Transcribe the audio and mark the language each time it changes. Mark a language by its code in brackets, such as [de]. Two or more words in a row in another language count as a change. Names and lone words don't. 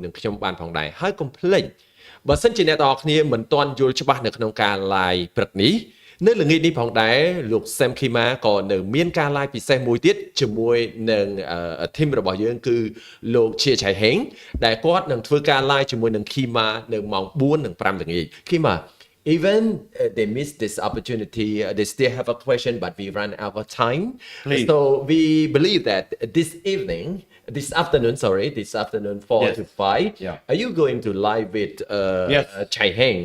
[km] នឹងខ្ញុំបានផងដែរហើយកុំភ្លេចបើសិនជាអ្នកទាំងអស់គ្នាមិនទាន់យល់ច្បាស់នៅក្នុងការ live ព្រឹកនេះនៅល្ងាចនេះផងដែរលោក Sam Kima ក៏នៅមានការ live ពិសេសមួយទៀតជាមួយនឹង team របស់យើងគឺលោក Chia Chai Heng ដែលគាត់នឹងធ្វើការ live ជាមួយនឹង Kima នៅម៉ោង 4 និង 5 ល្ងាច Kima [en] even they miss this opportunity, they still have a question, but we run out of time. Please. So we believe that this afternoon, 4 to 5, are you going to live with Yes. Chai Heng?